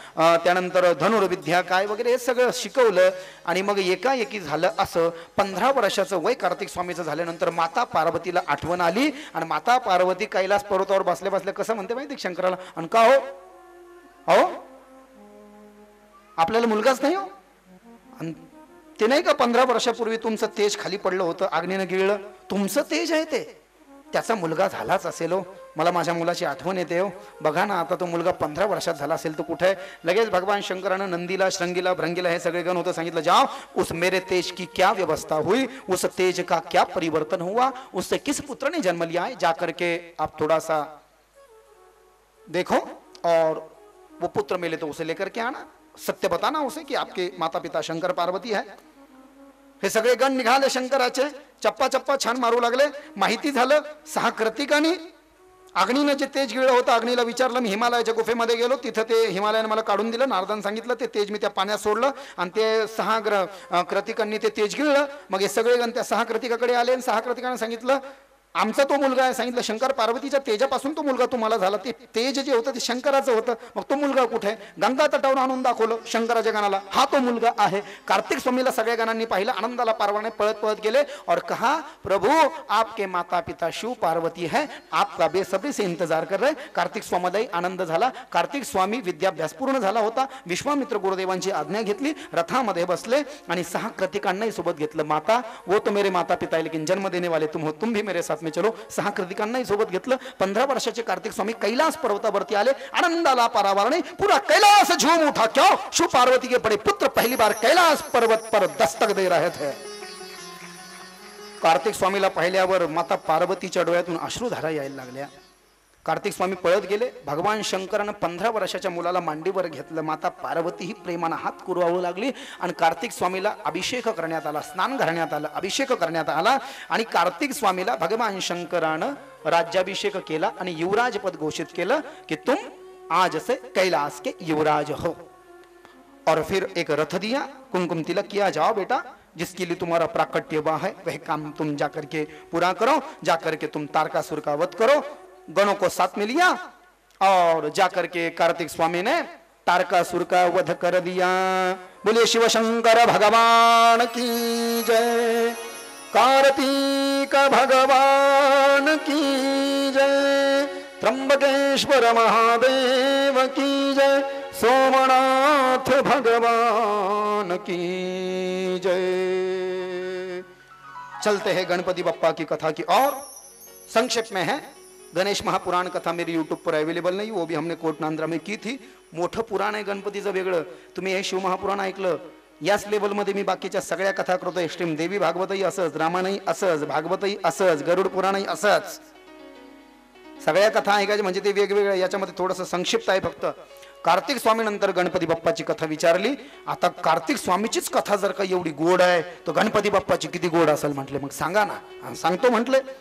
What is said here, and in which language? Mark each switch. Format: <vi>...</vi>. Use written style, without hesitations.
<mr>त्यानंतर धनुर्विद्या काय वगैरे हे सगळं शिकवलं। आणि मग एकाएकी झालं असं 15 वर्षाचं वय कार्तिक स्वामीचं झाल्यानंतर माता पार्वतीला आठवण आली, आणि माता पार्वती कैलास पर्वतावर बसल्या बसल्या कसं म्हणते माहिती शंकराला, आणि का हो, अहो आपल्याला मुलगाच नाही हो, आणि ते नाही का 15 वर्षापूर्वी तुमचं तेज खाली पडलं होतं, अग्नीनं गिळलं, तुमचं तेज आहे ते, त्याचा मुलगा झालाच असेल हो, मला माझ्या मुलाची आठवण येते हो। बघा ना, आता तो मुलगा 15 वर्षात झाला असेल तो कुठे? लगेच भगवान शंकरानं नंदीला, श्रृंगीला, भृंगीला हे सगळे गण होतं सांगितलं,</mr> <hi>जाओ उस मेरे तेज की क्या व्यवस्था हुई, उस तेज का क्या परिवर्तन हुआ, उससे किस पुत्र ने जन्म लिया है, जाकर के आप थोड़ा सा देखो, और वो पुत्र मिले तो उसे लेकर के आना। सत्य बताना उसे की आपके माता पिता शंकर पार्वती आहे.</hi> <mr>हे सगळे गण निघाले शंकराचे, चप्पा चप्पा छान मारू लागले. माहिती झालं 6 कृतिकांनी अग्नीनं जे तेज गिळलं होतं, अग्नीला विचारलं, मी हिमालयाच्या गुफेमध्ये गेलो, तिथं ते हिमालयाने मला काढून दिलं. नारदानं सांगितलं ते तेज मी त्या पाण्यात सोडलं आणि ते 6 कृतिकांनी ते तेज गिळलं. मग हे सगळे गण त्या 6 कृतिकाकडे आले आणि 6 कृतिकांना सांगितलं आमचा तो मुलगा आहे. सांगितलं शंकर पार्वतीच्या तेजापासून तो मुलगा तुम्हाला झाला. ते तेज जे होतं ते शंकराचं होतं. मग तो मुलगा कुठे आहे? गंगा तटावर आणून दाखवलं शंकराच्या गणाला, हा तो मुलगा आहे. कार्तिक स्वामीला सगळ्या गणांनी पाहिलं, आनंदाला पारवाने पळत पळत गेले</mr> <hi>और कहा प्रभु आपके माता पिता शिव पार्वती है, आपका बेसब्री से इंतजार कर रहे.</hi> <mr>कार्तिक स्वामीलाही आनंद झाला. कार्तिक स्वामी विद्याभ्यास पूर्ण झाला होता. विश्वामित्र गुरुदेवांची आज्ञा घेतली, रथामध्ये बसले आणि 6 कृतिकांनाही सोबत घेतलं.</mr> <hi>माता वो तो मेरे माता पिता है लेकिन जन्म देने वाले तुम हो, तुम भी मेरे साथ में चलो.</hi> <mr>6 कृतिकांनाही सोबत घेतलं. 15 वर्षाचे कार्तिक स्वामी कैलास पर्वतावरती आले.</mr> <hi>आनंदाला पारावार नहीं, पूरा कैलास झूम उठा. क्यों? शिव पार्वती के बड़े पुत्र पहली बार कैलास पर्वत पर दस्तक दे रहे थे.</hi> <mr>कार्तिक स्वामीला पाहिल्यावर माता पार्वतीच्या डोळ्यातून अश्रुधारा यायला लागल्या. कार्तिक स्वामी पळत गेले. भगवान शंकरानं 15 वर्षाच्या मुलाला मांडीवर घेतलं. माता पार्वती ही प्रेमानं हात कुरवाळू लागली आणि कार्तिक स्वामीला अभिषेक करण्यात आला, स्नान घालण्यात आलं, अभिषेक करण्यात आला आणि कार्तिक स्वामीला भगवान शंकरानं राज्याभिषेक केला आणि युवराज पद घोषित केलं</mr> <hi>की तुम आज से कैलाश के युवराज हो. और फिर एक रथ दिया, कुमकुम तिलक किया, जाओ बेटा जिसके लिए तुम्हारा प्राकट्य हुआ है वह काम तुम जाकर के पूरा करो, जाकर के तुम तारकासुर का वध करो. गणों को साथ में लिया और जाकर के कार्तिक स्वामी ने तारकासुर का वध कर दिया. बोले शिव शंकर भगवान की जय, कार्तिक भगवान की जय, त्र्यंबकेश्वर महादेव की जय, सोमनाथ भगवान की जय. चलते हैं गणपति बप्पा की कथा की और संक्षेप में है. गणेश महापुराण कथा मेरी यूट्यूब पर अवेलेबल नहीं, वो भी हमने कोट नांद्रा में की थी.</hi> <mr>मोठं पुराण आहे गणपतीचं वेगळं. तुम्ही हे शिव महापुराण ऐकलं, याच लेवलमध्ये मी बाकीच्या सगळ्या कथा करतो. एक्स्ट्रीम देवी भागवतही असंच, रामायणही असंच, भागवतही असंच, गरुड पुराणही असंच. सगळ्या कथा ऐकायच्या म्हणजे ते वेगवेगळ्या. याच्यामध्ये थोडंसं संक्षिप्त आहे फक्त. कार्तिक स्वामी नंतर गणपती बाप्पाची कथा विचारली. आता कार्तिक स्वामीचीच कथा जर का एवढी गोड आहे तर गणपती बाप्पाची किती गोड असेल म्हटले. मग सांगा ना. सांगतो म्हटले.</mr>